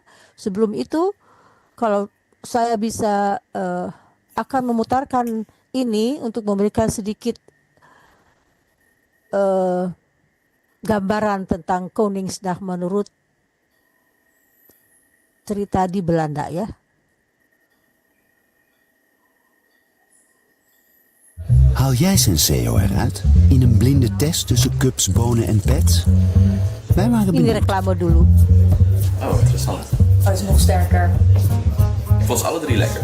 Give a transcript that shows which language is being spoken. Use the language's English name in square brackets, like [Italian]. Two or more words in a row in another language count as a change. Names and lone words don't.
[Indonesian] Sebelum itu, kalau saya bisa akan memutarkan ini untuk memberikan sedikit gambaran tentang Koningsdag menurut cerita di Belanda ya. [Dutch] Haal jij Senseo eruit? In een blinde test tussen cups, bonen en pets? Wij waren [Indonesian] Ini [Dutch] benieuwd. [Indonesian] reclame dulu. [Dutch] Oh, interessant. Oh, het is nog sterker. Ik vond ze alle drie lekker.